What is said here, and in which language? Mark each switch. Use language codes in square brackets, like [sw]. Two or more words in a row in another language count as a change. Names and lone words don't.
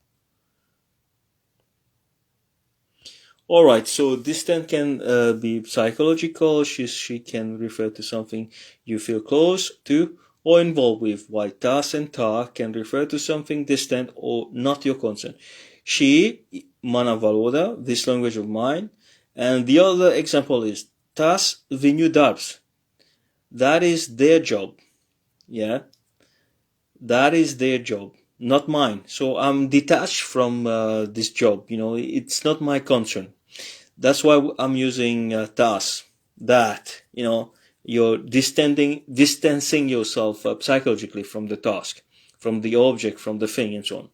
[en] Alright, so distant can be psychological. She can refer to something you feel close to or involved with, while tas and ta can refer to something distant or not your concern. She, [lv] mana valoda, [en] this language of mine. And the other example is [lv] tas viņu darbs. [en] That is their job. Yeah, that is their job, not mine. So I'm detached from this job. It's not my concern. That's why I'm using tas. That, you're distancing yourself psychologically from the task, from the object, from the thing, and so on.